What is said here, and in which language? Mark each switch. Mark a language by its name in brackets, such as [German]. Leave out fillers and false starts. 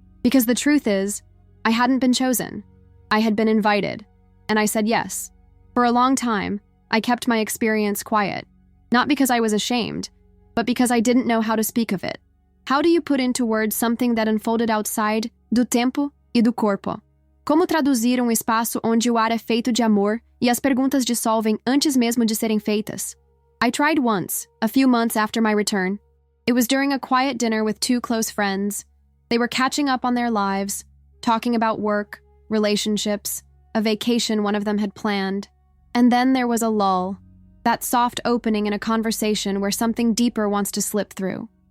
[English] Because the truth is, I hadn't been chosen. I had been invited, and I said yes. For a long time, I kept my experience quiet, not because I was ashamed, but because I didn't know how to speak of it. How do you put into words something that unfolded outside [Portuguese] do tempo e do corpo? Como traduzir um espaço onde o ar é feito de amor e as perguntas dissolvem antes mesmo de serem feitas? [English] I tried once, a few months after my return. It was during a quiet dinner with two close friends. They were catching up on their lives, talking about work, relationships, a vacation one of them had planned. And then there was a lull, that soft opening in a conversation where something deeper wants to slip through.